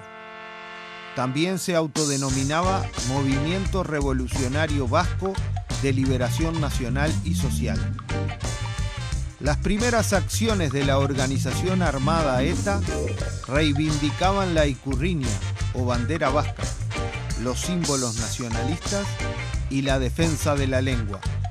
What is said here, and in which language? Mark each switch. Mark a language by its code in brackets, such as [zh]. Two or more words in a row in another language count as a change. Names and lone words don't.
[es] También se autodenominaba Movimiento Revolucionario Vasco de Liberación Nacional y Social. Las primeras acciones de la organización armada ETA reivindicaban la ikurriña o bandera vasca, los símbolos nacionalistas y la defensa de la lengua.